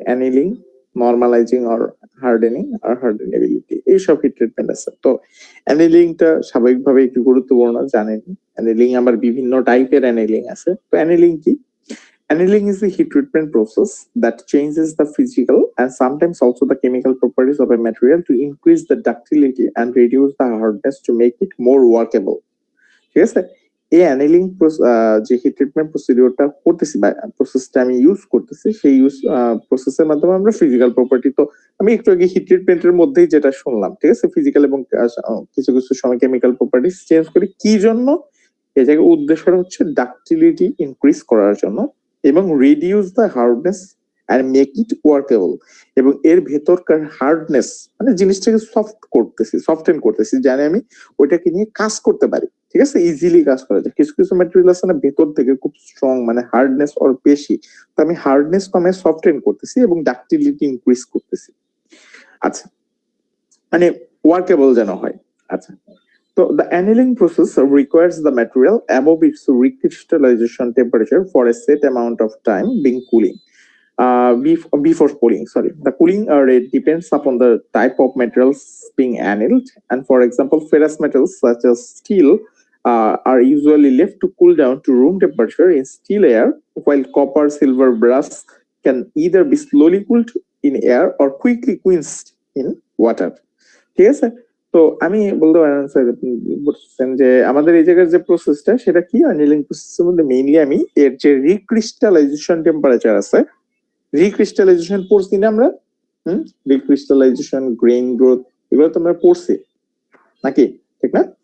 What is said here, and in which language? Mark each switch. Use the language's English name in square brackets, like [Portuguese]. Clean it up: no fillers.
[Bangla] Annealing, নরমালাইজিং or hardening আর হার্ডেনেবিলিটি, এইসব hit treatment আছে। তো অ্যানিলিংটা স্বাভাবিকভাবে একটু গুরুত্বপূর্ণ, জানেন। অ্যানিলিং আবার বিভিন্ন টাইপের অ্যানিলিং আছে। তো অ্যানিলিং কি? [English] Annealing is the heat treatment process that changes the physical and sometimes also the chemical properties of a material to increase the ductility and reduce the hardness to make it more workable. [Bangla] ঠিক আছে? এই annealing যে hit treatment প্রসিডিওরটা করতেছি বা প্রসেসটা আমি use করতেছি, সেই প্রসেসের মাধ্যমে আমরা ফিজিক্যাল প্রপার্টি, তো আমি একটু আগে হিট ট্রিটমেন্টের মধ্যেই যেটা শুনলাম, ঠিক আছে, ফিজিক্যাল এবং কিছু কিছু সময় কেমিক্যাল প্রপার্টিস চেঞ্জ করি। কি জন্য? এই জায়গায় উদ্দেশ্যটা হচ্ছে ডাকটিলিটি ইনক্রিজ করার জন্য এবং [English] reduce the hardness and make it workable, [Bangla] এবং এর ভেতরকার হার্ডনেস মানে জিনিসটাকে সফটেন করতেছি, জানি আমি ওইটাকে নিয়ে কাজ করতে পারি। ঠিক আছে, ইজিলি কাজ করা যায়। কিছু কিছু ম্যাটেরিয়াল আছে না ভেতর থেকে খুব স্ট্রং, মানে হার্ডনেস ওর বেশি, তো আমি হার্ডনেস কমে সফটেন করতেছি এবং ডাকটিলিটি ইনক্রিজ করতেছি। আচ্ছা, মানে ওয়ার্কেবল যেন হয়। আচ্ছা, [English] so the annealing process requires the material above its recrystallization temperature for a set amount of time being cooling. Before cooling, sorry. The cooling rate depends upon the type of materials being annealed. And for example, ferrous metals such as steel are usually left to cool down to room temperature in still air, while copper, silver, brass can either be slowly cooled in air or quickly quenched in water. [Bangla] ঠিক আছে, তো আমি বলতে পারেন বলছেন যে আমাদের এই জায়গার যে প্রসেসটা সেটা কি, অ্যানিলিং প্রসেসের মধ্যে মেইনলি আমি এর যে রিক্রিস্টালাইজেশন টেম্পারেচার আছে, রিক্রিস্টালাইজেশন পড়ছি না আমরা, রিক্রিস্টালাইজেশন, গ্রেইন গ্রোথ, এগুলো তো আমরা পড়ছি নাকি, ঠিক না?